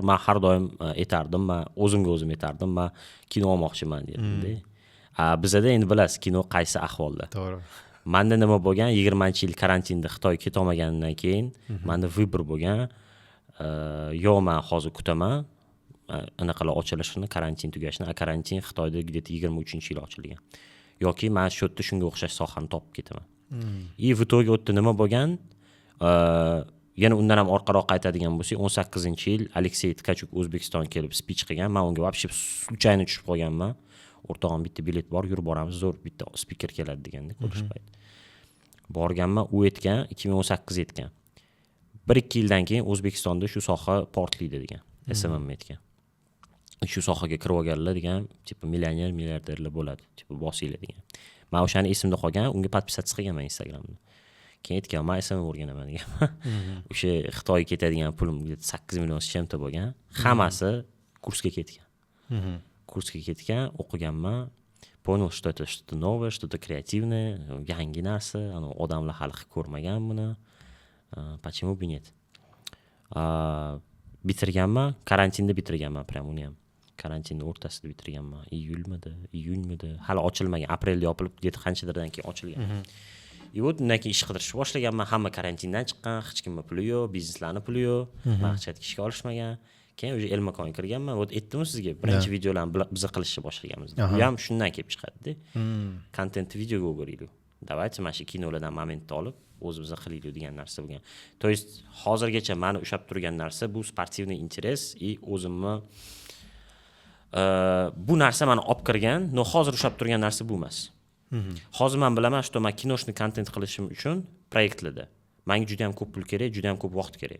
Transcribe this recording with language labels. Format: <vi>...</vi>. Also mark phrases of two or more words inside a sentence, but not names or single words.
<uz>Men har doim aytardim, men o'zimga o'zim aytardim, men kino olmoqchiman dedim-da. Bizda endi bilasiz, kino qaysi ahvolda. To'g'ri. Menda nima bo'lgan? 20-yil karantinda Xitoyga keta olmagandan keyin menda vibr bo'lgan. Yo men hozir kutaman, anaqalar ochilishini, karantin tugashini. Karantin Xitoyda где-то 23-yil ochilgan. Yoki men shu yerda shunga o'xshash sohani topib ketaman.</uz> <ru>В итоге</ru> <uz>o'tda nima bo'lgan? Yana undan ham orqaroq qaytadigan bo'lsak, 18-yil Aleksey Tkachuk O'zbekistonga kelib speech qilgan. Men unga</uz> <ru>вообще случайно</ru> <uz>tushib qolganman. o'rtog'im bitta bilet bor, yurib boramiz, zo'r bitta spiker keladi deganda ko'rishib borganman, u aytgan 2018 aytgan. 1-2 yildan keyin O'zbekistonda shu soha portlaydi degan. SMM aytgan. Shu sohaga kirib olganlar degan, tipi millioner, milliarderlar bo'ladi, tipi bosinglar degan. Men o'shani esimda qolgan, unga podpisatsiya qilganman Instagramda. Keyin aytgan, men SMM o'rganaman degan. O'sha Xitoyga ketadigan pulim 8 million чем-то bo'lgan. Hammasi kursga ketgan. Kursga ketgan, o'qiganman.</uz> <ru>Понял, что это что-то новое, что-то креативное,</ru> <uz>yangi narsa, odamlar hali ko'rmagan buni.</uz> <ru>Почему бы нет?</ru> <uz>Bitirganman, karantinda bitirganman, prям uni ham. Karantinning o'rtasida bitirganman. Iyunmidi, hali ochilmagan, aprelda yopilib, где-то qanchadirdan keyin ochilgan.</uz> <ru>И вот</ru> <uz>undan keyin ish qidirishni boshlaganman, hamma karantindan chiqqan, hech kimning puli yo'q, bizneslarning puli yo'q, maqsadga ishga olishmagan. Keyin o'sha Elmakonga kirganman. Вот aytdim sizga, birinchi videolarni biz qilishni boshlaganmiz. Bu ham shundan kelib chiqadi-da. Kontent videoga o'giraylik. Давайте mana shu kinolardan momentni olib o'zimiz qilaylik degan narsa bo'lgan.</uz> <ru>То есть</ru> <uz>hozirgacha meni ushlab turgan narsa bu</uz> <ru>спортивный интерес</ru> <uz>и o'zimni bu narsa meni olib kirgan, no hozir ushlab turgan narsa bu emas. Hozir men bilaman, что men kinoshni kontent qilishim uchun proyektlarda menga juda ham ko'p pul kerak, juda ham ko'p vaqt kerak.</uz>